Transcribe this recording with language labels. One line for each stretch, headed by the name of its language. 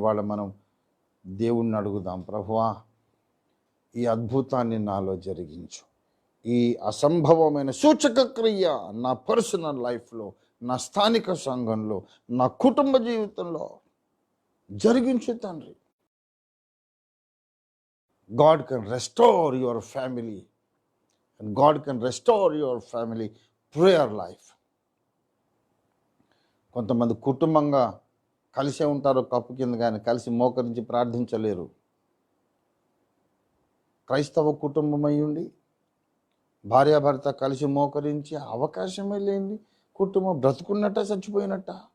Telugu: ఇవాళ మనం దేవుణ్ణి అడుగుదాం, ప్రభువా ఈ అద్భుతాన్ని నాలో జరిగించు, ఈ అసంభవమైన సూచక క్రియ నా పర్సనల్ లైఫ్లో, నా స్థానిక సంఘంలో, నా కుటుంబ జీవితంలో జరిగించు తండ్రి.
English: God can restore your family, and God can restore your family prayer life.
Telugu: కొంతమంది కుటుంబంగా కలిసే ఉంటారు, కప్పు కింద కానీ కలిసి మోకరించి ప్రార్థించలేరు. క్రైస్తవ కుటుంబం అయ్యుండి భార్యాభర్త కలిసి మోకరించి అవకాశమే లేని కుటుంబం బ్రతుకున్నట్ట చచ్చిపోయినట్ట.